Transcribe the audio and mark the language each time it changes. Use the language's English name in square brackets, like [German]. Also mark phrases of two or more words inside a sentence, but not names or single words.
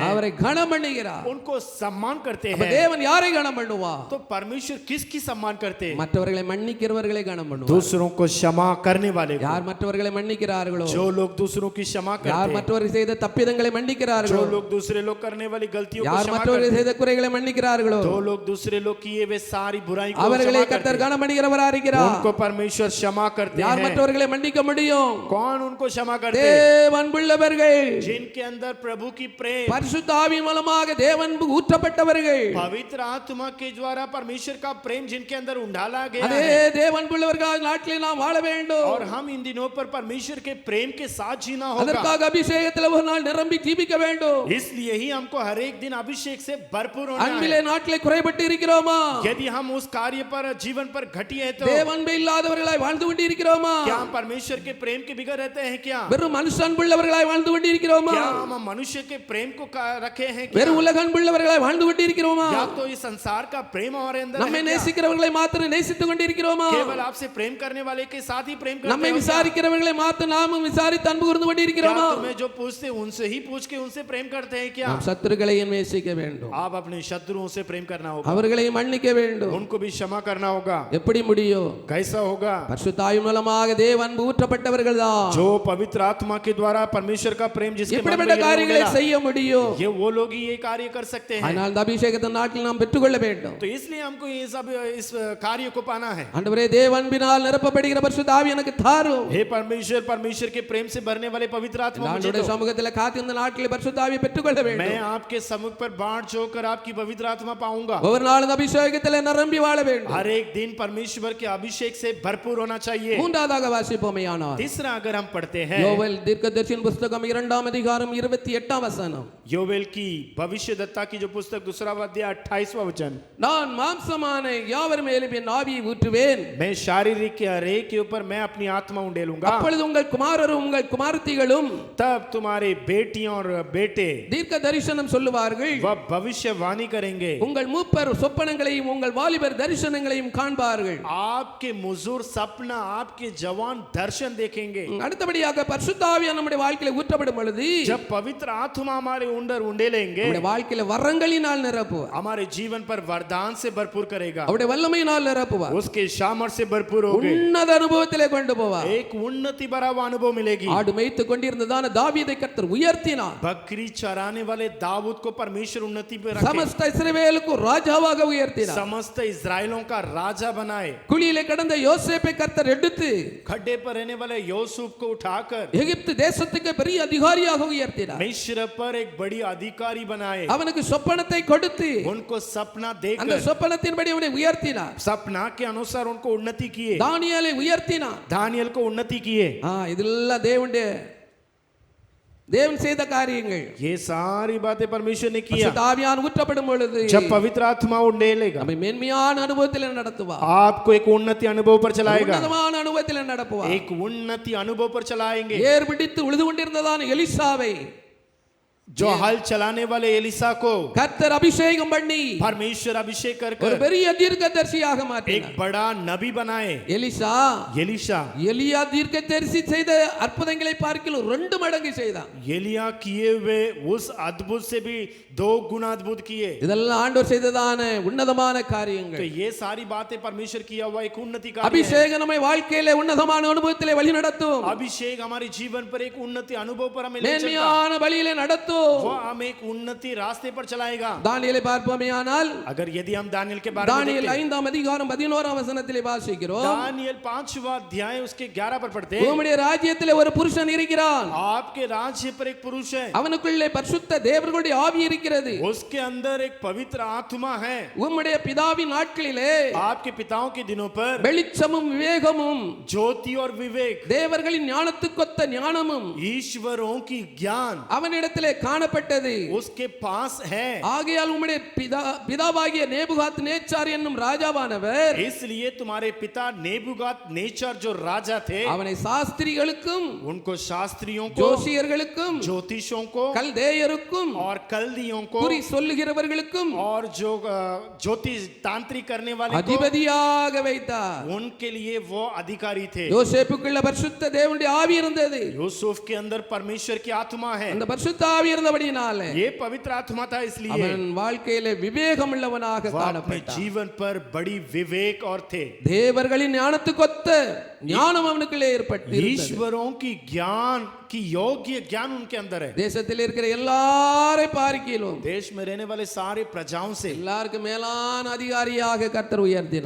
[Tamil] அவரை கனம் பண்ணுகிறார். [Hindi] उनको सम्मान करते [Tamil] அப்ப [Hindi] हैं। [Tamil] தேவன் யாரை கனம் பண்ணுவா? [Hindi] तो परमेश्वर किसकी सम्मान करते हैं? [Tamil] மற்றவர்களை மன்னிக்கிறவர்களை கனம் பண்ணுவார். [Hindi] दूसरों को क्षमा करने वाले को। [Tamil] யார் மற்றவர்களை மன்னிக்கிறார்களோ, [Hindi] जो लोग दूसरों की क्षमा [Tamil] யார் [Hindi] करते हैं, [Tamil] மற்றவர்கள் செய்த தப்பிதங்களை [Hindi] जो [Tamil] மன்னிக்கிறார்களோ, [Hindi] लोग दूसरे लोग करने वाली गलतियों को [Tamil] யார் [Hindi] क्षमा [Tamil] மற்றவர்கள் [Hindi] करते [Tamil] செய்த குறைகளை மன்னிக்கிறார்களோ, [Hindi] हैं, जो लोग दूसरे लोग किए वे सारी बुराई को [Tamil] அவர்களை [Hindi] क्षमा करते [Tamil] கர்த்தர் [Hindi] हैं, [Tamil] கனம் பண்ணுகிறவராக இருக்கிறார். [Hindi] उनको परमेश्वर क्षमा करते [Tamil] யார் [Hindi] हैं। [Tamil] மற்றவர்களை மன்னிக்க முடியும்? [Hindi] कौन उनको क्षमा करते हैं? [Tamil] தேவ அன்புள்ளவர்கள், [Hindi] जिनके अंदर प्रभु की प्रेम, [Tamil] பரிசுத்த ஆவியின் மூலமாக தேவன்பு ஊற்றப்பட்டவர்கள், [Hindi] पवित्र आत्मा के द्वारा परमेश्वर का प्रेम जिनके अंदर उंडाला गया [Tamil] அதே [Hindi] है, [Tamil] தேவன்புள்ளவர்கள் நாட்டிலே நாம் வாழ வேண்டும். [Hindi] और हम इन दिनों पर परमेश्वर के प्रेम के साथ जीना होगा। [Tamil] அதற்காக அபிஷேகத்தில் ஒரு நாள் நிரம்பி ஜீவிக்க வேண்டும். [Hindi] इसलिए ही हमको हर एक दिन अभिषेक से भरपूर होना है. [Tamil] அன்பிலே நாட்களை குறைபட்டு இருக்கிறோமா? [Hindi] यदि हम उस कार्य पर जीवन पर घटी है तो [Tamil] தேவ அன்பு இல்லாதவர்களாய் வாழ்ந்து கொண்டு இருக்கிறோமா? [Hindi] क्या हम परमेश्वर के प्रेम के बिगड़ रहते हैं क्या? [Tamil] வெறும் மனுஷ அன்புள்ளவர்களாய் வாழ்ந்து கொண்டு இருக்கிறோமா? [Hindi] क्या हम मनुष्य के प्रेम को रखे हैं क्या? [Tamil] வெறும் உலக அன்புள்ளவர்களாய் வாழ்ந்து கொண்டு இருக்கிறோமா? [Hindi] या तो इस संसार का प्रेम हमारे अंदर [Tamil] நம்மை [Hindi] है क्या? [Tamil] நேசிக்கிறவர்களை மாத்திரம் நேசித்துக் கொண்டு இருக்கிறோமா? [Hindi] केवल आपसे प्रेम करने वाले के साथ ही प्रेम करते [Tamil] நம்மை [Hindi] हो क्या? [Tamil] விசாரிக்கிறவர்களை மாத்திரம் நாமும் விசாரித்து அன்பு கூர்ந்து கொண்டு [Hindi] क्या [Tamil] இருக்கிறோமா? [Hindi] तुम्हें जो पूछते उनसे ही पूछ के उनसे प्रेम करते हैं क्या? [Tamil] நாம் சத்துருக்களையும் நேசிக்க வேண்டும். [Hindi] आप अपने शत्रुओं से प्रेम करना होगा, [Tamil] அவர்களையும் மன்னிக்க வேண்டும். [Hindi] उनको भी क्षमा करना होगा. [Tamil] எப்படி முடியும்? [Hindi] कैसा होगा? [Tamil] பரிசுத்த ஆவி மூலமாக தேவ அன்பு ஊற்றப்பட்டவர்கள் தான் [Hindi] जो पवित्र आत्मा के द्वारा परमेश्वर का प्रेम जिसके मन में [Tamil] இப்படிப்பட்ட காரியங்களை [Hindi] होगा, [Tamil] செய்ய முடியும். [Hindi] ये वो लोग ही ये कार्य कर सकते हैं. [Tamil] ஆனால் இந்த அபிஷேகத்தின் நாட்டில் நாம் பெற்றுக்கொள்ள வேண்டும். [Hindi] तो इसलिए हमको ये सब इस कार्य को पाना है. [Tamil] ஆண்டவரே தேவ அன்பினால் நிரப்பப்படுகிற பரிசுத்த ஆவி எனக்கு தாரும். [Hindi] हे परमेश्वर, परमेश्वर के प्रेम से भरने वाले पवित्र आत्मा मुझे [Tamil] ஆண்டவருடைய [Hindi] दो. [Tamil] சமூகத்தில் காத்து இந்த நாட்டில் பரிசுத்த ஆவியை பெற்றுக்கொள்ள வேண்டும். [Hindi] मैं आपके सम्मुख पर बाढ़ जोकर आपकी पवित्र आत्मा पाऊंगा. [Tamil] ஒவ்வொரு நாளும் இந்த அபிஷேகத்தில் நிரம்பி வாழ வேண்டும். [Hindi] हर एक दिन परमेश्वर के अभिषेक से भरपूर होना चाहिए. [Tamil] மூன்றாவதாக வாசிப்போமேயானால் [Hindi] तीसरा अगर हम पढ़ते हैं [Tamil] யோவேல் தீர்க்கதரிசியின் புத்தகம் 2ஆம் அதிகாரம் 28ஆம் வசனம். [Hindi] योवेल की भविष्यद्वक्ता की जो पुस्तक 2वां अध्याय 28वां वचन. [Tamil] நான் மாம்சமான யாவர் மேலும் என் ஆவியை ஊற்றுவேன். [Hindi] मैं शारीरिक के हर एक के ऊपर मैं अपनी आत्मा उंडेलूंगा. [Tamil] அப்பொழுது உங்கள் குமாரரும் உங்கள் குமாரத்திகளும் [Hindi] तब तुम्हारे बेटियां और बेटे [Tamil] தீர்க்க தரிசனம் சொல்லுவார்கள். [Hindi] वह भविष्यवाणी करेंगे. [Tamil] உங்கள் மூப்பர் சொப்பனங்களையும் உங்கள் வாலிபர் தரிசனங்களையும் காண்பார்கள். [Hindi] आपके मुजूर सपना, आपके जवान दर्शन देखेंगे. [Tamil] அடுத்தபடியாக பரிசுத்த ஆவியானவர் நம்முடைய வாழ்க்கையில ஊற்றப்படும் பொழுது [Hindi] जब पवित्र आत्मा हमारे अंदर उंडेलेंगे, [Tamil] நம்முடைய வாழ்க்கையில வரங்களினால் நிரப்புவார். [Hindi] हमारे जीवन पर वरदान से भरपूर करेगा. [Tamil] அவருடைய வல்லமையினால் நிரப்புவார். [Hindi] उसके सामर्थ से भरपूर होगे. [Tamil] உன்னத அனுபவத்திலே கொண்டு போவார். [Hindi] एक उन्नति भरा हुआ अनुभव मिलेगी. [Tamil] ஆடு மேய்த்து கொண்டிருந்ததான தாவீதை கர்த்தர் உயர்த்தினார். [Hindi] बकरी चराने वाले दाऊद को परमेश्वर उन्नति पे रखे. [Tamil] சமஸ்த இஸ்ரவேலுக்கு ராஜாவாக உயர்த்தினார். [Hindi] समस्त इस्राएलों का राजा बनाए. [Tamil] குழியிலே கடந்த யோசேப்பை கர்த்தர் எடுத்து [Hindi] खड्डे पर रहने वाले यूसुफ को उठाकर [Tamil] எகிப்து தேசத்துக்கு பெரிய அதிகாரியாக உயர்த்தினார். [Hindi] मिस्र पर एक बड़ी अधिकारी बनाए. [Tamil] அவனுக்கு சொப்பனத்தை கொடுத்து [Hindi] उनको सपना [Tamil] அந்த [Hindi] देकर [Tamil] சொப்பனத்தின்படி அவனை உயர்த்தினார். [Hindi] सपना के अनुसार उनको उन्नति किए. [Tamil] தானியேலை உயர்த்தினார். [Hindi] दानियल को उन्नति किए. [Tamil] இதெல்லாம் தேவன் செய்த காரியங்கள். [Hindi] ये सारी बातें परमेश्वर ने किया. [Tamil] பரிசுத்த ஆவியானவர் ஊற்றப்படும் பொழுது [Hindi] जब पवित्र आत्मा उंडेलेगा, [Tamil] நம்மை மென்மையான அனுபவத்தில் நடத்துவார். [Hindi] आपको एक उन्नति अनुभव पर चलाएगा. [Tamil] உன்னதமான அனுபவத்தில் நடப்புவார். [Hindi] एक उन्नति अनुभव पर चलाएंगे. [Tamil] ஏர் பிடித்து உழுது கொண்டிருந்ததான எலிசாவை [Hindi] जो हल चलाने वाले एलिसा को [Tamil] கர்த்தர் அபிஷேகம் பண்ணி [Hindi] परमेश्वर अभिषेक कर [Tamil] ஒரு பெரிய தீர்க்கதரிசியாக [Hindi] एक [Tamil] மாற்றினார். [Hindi] बड़ा नबी बनाए. [Tamil] எலிசா [Hindi] एलिशा [Tamil] எலியா தீர்க்கதரிசி செய்த அற்புதங்களை பார்க்கிலும் 2 மடங்கு செய்தான். [Hindi] एलिया किए हुए उस अद्भुत से भी 2 गुना अद्भुत किए. [Tamil] இதெல்லாம் ஆண்டவர் செய்ததான உன்னதமான [Hindi] तो [Tamil] காரியங்கள். [Hindi] ये सारी बातें परमेश्वर किया हुआ एक उन्नति कार्य है. [Tamil] அபிஷேகம் நம்மை வாழ்க்கையிலே உன்னதமான அனுபவத்திலே வழி நடத்தும். [Hindi] अभिषेक हमारे जीवन पर एक उन्नति अनुभव पर हमें ले चलता. [Tamil] மேன்மையான வழியிலே நடத்தும். [Hindi] वो हमें एक उन्नति रास्ते पर चलाएगा. [Tamil] தானியேலை பார்ப்போமேயானால் [Hindi] अगर यदि हम दानियल के बारे में [Tamil] தானியேல் [Hindi] देखते हैं, [Tamil] 5ஆம் அதிகாரம் 11ஆம் வசனத்திலே வாசிக்கிறோம். [Hindi] दानियल 5वां अध्याय उसके 11 पर पढ़ते हैं. [Tamil] உம்முடைய ராஜ்யத்திலே ஒரு புருஷன் இருக்கிறான். [Hindi] आपके राज्य पर एक पुरुष है. [Tamil] அவனுக்குள்ளே பரிசுத்த தேவர்களுடைய ஆவி இருக்கிறது. [Hindi] उसके अंदर एक पवित्र आत्मा है. [Tamil] உம்முடைய பிதாவின் நாட்களிலே [Hindi] आपके पिताओं के दिनों पर [Tamil] வெளிச்சமும் விவேகமும் [Hindi] ज्योति और विवेक, [Tamil] தேவர்களின் ஞானத்துக்கொத்த ஞானமும் [Hindi] ईश्वरों की ज्ञान [Tamil] அவனிடத்திலே காணப்பட்டது. [Hindi] उसके पास है. [Tamil] ஆகையால் உம்முடைய பிதாவாகிய நேபுகாத் நேச்சார் என்னும் ராஜாவானவர் [Hindi] इसलिए तुम्हारे पिता नेबुगात नेचर जो राजा थे, [Tamil] அவனை சாஸ்திரிகளுக்கும் [Hindi] उनको शास्त्रियों को, [Tamil] ஜோசியர்களுக்கும் [Hindi] ज्योतिषों को [Tamil] கல்தேயருக்கும் [Hindi] और कल्दियों को [Tamil] குறி சொல்லுகிறவர்களுக்கும் [Hindi] और जो ज्योतिष तांत्रिक करने वाले को, [Tamil] அதிபதியாக வைத்தார். [Hindi] उनके लिए वो अधिकारी थे. [Tamil] யோசேப்புக்குள்ள பரிசுத்த தேவனுடைய ஆவி இருந்தது. [Hindi] यूसुफ के अंदर परमेश्वर की आत्मा है. [Tamil] அந்த பரிசுத்த ஆவி இருந்தபடியினாலே [Hindi] ये पवित्र आत्मा था. इसलिए [Tamil] அவன் வாழ்க்கையிலே விவேகம் உள்ளவனாக [Hindi] वो अपने [Tamil] காணப்பட்டான். [Hindi] जीवन पर बड़ी विवेक और थे. [Tamil] தேவர்களின் ஞானத்துக்கொத்த ஞானம் அவனுக்குள்ளே ஏற்பட்டு [Hindi] ईश्वरों की ज्ञान की योग्य ज्ञान उनके अंदर है. [Tamil] தேசத்தில் இருக்கிற எல்லாரை பார்க்கிலும் [Hindi] देश में रहने वाले सारे प्रजाओं से [Tamil] எல்லாருக்கும் மேலான அதிகாரியாக கர்த்தர் உயர்த்தினார்.